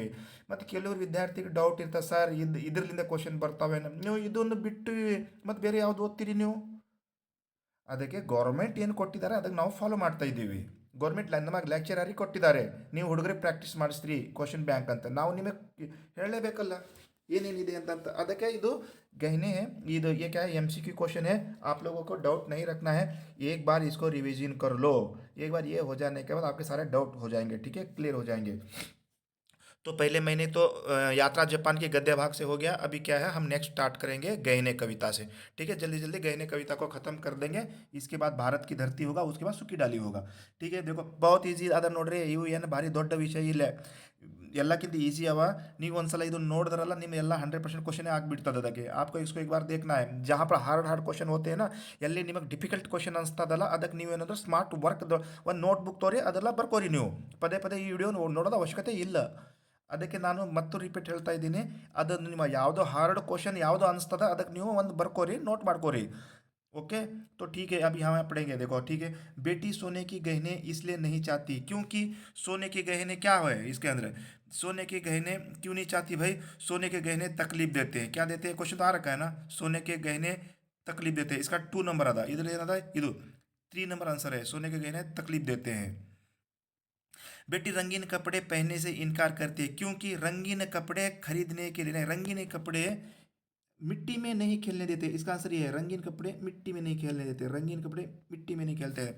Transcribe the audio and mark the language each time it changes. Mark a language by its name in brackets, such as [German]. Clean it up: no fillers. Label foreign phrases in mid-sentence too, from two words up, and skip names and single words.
[Kannada] ಮತ್ತು ಕೆಲವರು ವಿದ್ಯಾರ್ಥಿಗೆ ಡೌಟ್ ಇರ್ತದೆ, ಸರ್ ಇದರಿಂದ ಕ್ವಶನ್ ಬರ್ತಾವೆ, ನೀವು ಇದನ್ನು ಬಿಟ್ಟು ಮತ್ತು ಬೇರೆ ಯಾವುದು ಓದ್ತೀರಿ ನೀವು. ಅದಕ್ಕೆ ಗೌರ್ಮೆಂಟ್ ಏನು ಕೊಟ್ಟಿದ್ದಾರೆ ಅದಕ್ಕೆ ನಾವು ಫಾಲೋ ಮಾಡ್ತಾ ಇದ್ದೀವಿ. ಗೌರ್ಮೆಂಟ್ ನಮಗೆ ಲೆಕ್ಚರಾಗಿ ಕೊಟ್ಟಿದ್ದಾರೆ, ನೀವು ಹುಡುಗರಿಗೆ ಪ್ರಾಕ್ಟೀಸ್ ಮಾಡಿಸ್ರಿ [English] question bank [Kannada] ಅಂತ. ನಾವು ನಿಮಗೆ ಹೇಳಲೇಬೇಕಲ್ಲ ಏನೇನಿದೆ ಅಂತ. ಅದಕ್ಕೆ ಇದು [Hindi] गहने है. ये क्या है, [English] MCQ question [Hindi] है. आप लोगों को डाउट नहीं रखना है. एक बार इसको रिवीजन कर लो. एक बार ये हो जाने के बाद आपके सारे डाउट हो जाएंगे, ठीक है, क्लियर हो जाएंगे. तो पहले मैंने तो यात्रा जापान के गद्य भाग से हो गया. अभी क्या है, हम नेक्स्ट स्टार्ट करेंगे गहने कविता से. ठीक है, जल्दी जल्दी गहने कविता को ख़त्म कर देंगे. इसके बाद भारत की धरती होगा, उसके बाद सुखी डाली होगा. ठीक है, देखो बहुत [Kannada] ಈಸಿ ಅದ ನೋಡ್ರಿ. ಇವು ಏನು ಭಾರಿ ದೊಡ್ಡ ವಿಷಯ ಇಲ್ಲ, ಎಲ್ಲಕ್ಕಿಂತ ಈಸಿ ಅವ. ನೀವು ಒಂದ್ಸಲ ಇದು ನೋಡಿದ್ರಲ್ಲ, ನಿಮ್ಮ ಎಲ್ಲ 100% ಕ್ವಶನೇ ಆಗಿಬಿಡ್ತದೆ. [Hindi] ಅದಕ್ಕೆ आपको इसको एक बार देखना है. जहाँ पर [English] hard question [Hindi] होते हैं ना, [Kannada] ಎಲ್ಲಿ ನಿಮಗೆ [English] difficult question [Kannada] ಅನಿಸ್ತದಲ್ಲ, ಅದಕ್ಕೆ ನೀವೇನಾದ್ರೂ [English] smart work [Kannada] ಒಂದು ನೋಟ್ಬುಕ್ ತೋರಿ ಅದೆಲ್ಲ ಬರ್ಕೋರಿ ನೀವು. ಪದೇ ಪದೇ ಈ ವಿಡಿಯೋ ನೋಡೋದು ಅವಶ್ಯಕತೆ ಇಲ್ಲ. ಅದಕ್ಕೆ ನಾನು ಮತ್ತು ರಿಪೀಟ್ ಹೇಳ್ತಾ ಇದ್ದೀನಿ, ಅದನ್ನು ನಿಮ್ಮ ಯಾವುದೋ [English] hard question [Kannada] ಯಾವುದು ಅನಿಸ್ತದ ಅದಕ್ಕೆ ನೀವು ಒಂದು ಬರ್ಕೋರಿ, ನೋಟ್ ಮಾಡ್ಕೋರಿ. [Hindi] ओके, तो ठीक है, अभी हम पढ़ेंगे. देखो ठीक है, बेटी सोने की गहने इसलिए नहीं चाहती क्योंकि सोने के गहने क्या है इसके अंदर. सोने के गहने क्यों नहीं चाहती भाई? सोने के गहने तकलीफ देते हैं. क्या देते हैं, क्वेश्चन तो आ रखा है ना. सोने के गहने तकलीफ देते हैं, इसका 2 नंबर आता. इधर [Kannada] ಏನದ ಇದು [Hindi] 3 [English] number answer [Hindi] है. सोने के गहने तकलीफ देते हैं. बेटी रंगीन कपड़े पहनने से इनकार करती है क्योंकि रंगीन कपड़े खरीदने के लिए नहीं, रंगीन कपड़े मिट्टी में नहीं खेलने देते. इसका आंसर ये है, रंगीन कपड़े मिट्टी में नहीं खेलने देते. रंगीन कपड़े मिट्टी में नहीं खेलते हैं.